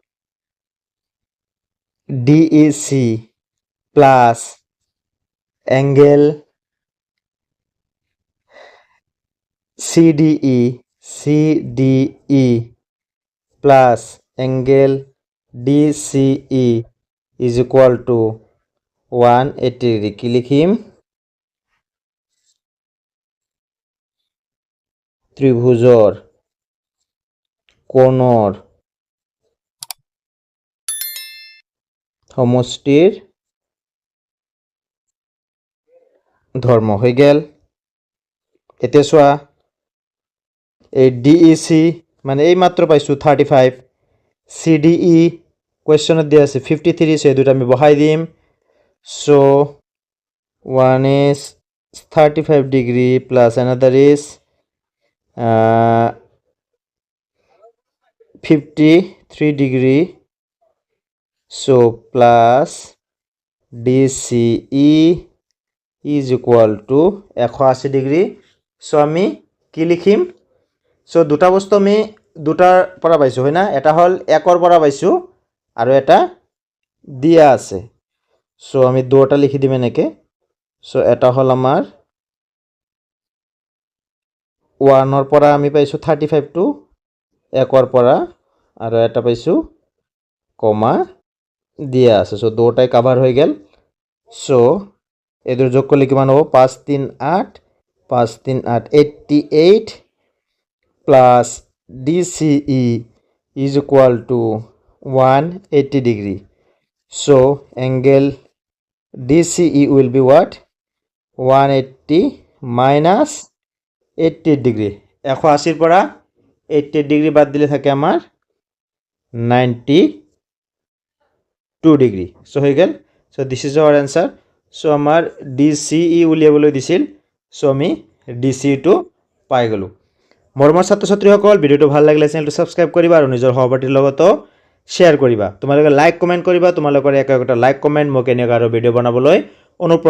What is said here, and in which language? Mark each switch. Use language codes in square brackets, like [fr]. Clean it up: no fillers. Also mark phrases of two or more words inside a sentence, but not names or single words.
[en] DEC plus angle CDE plus angle DCE is equal to 180 degree. [as] কি লিখিম ত্রিভুজৰ কোণৰ সমষ্টিৰ ধৰ্ম হৈ গেল। এতিয়া চোৱা এই DEC মানে এই মাত্ৰ পাইছো 35, CDE কোৱেশ্চনত দিয়া আছে 53, সো এই দুটা আমি বহাই দিম। সো [en] one is 35 degree plus another is 53 degree, so plus DCE is equal to 180 degree. [as] so আমি কি লিখিম, so দুটা বস্তু আমি দুটাৰ পৰা পাইছো, হয় না? এটা হল 1ৰ পৰা পাইছো আৰু এটা দিয়া আছে। so আমি দুটা লিখি দিম এনেকে। so এটা হল আমাৰ 1ৰ পৰা আমি পাইছো 35 টো 1ৰ পৰা, আৰু এটা পাইছো কমা দিয়া আছে। সো দুটাই কভার হৈ গেল। সো [bn] এদের যোগ করলে [as] কিমান হ'ব 5 3 8 5 3 8 88 [en] plus DCE is equal to 180 degree. So angle DCE will be what? 180 minus 80 degree. [as] 180 পৰা 80 ডিগ্ৰী বাদ দিলে থাকে আমাৰ 92 ডিগ্ৰী। সো হৈ গেল। [en] so this is our answer. [as] সো আমাৰ DCE উলিয়াবলৈ দিছিল, সো আমি DCE টো পাই গলো। মৰমৰ ছাত্ৰ ছাত্ৰীসকল, ভিডিওটো ভাল লাগিলে চেনেলটো সাবস্ক্ৰাইব কৰিবা আৰু নিজৰ সহপাঠীৰ লগতো শ্বেয়াৰ কৰিবা। তোমালোকে লাইক কমেন্ট কৰিবা, তোমালোকৰ একটা লাইক কমেন্ট মোক এনেকুৱা আৰু ভিডিও বনাবলৈ অনুপ্ৰেৰণা যোগায়।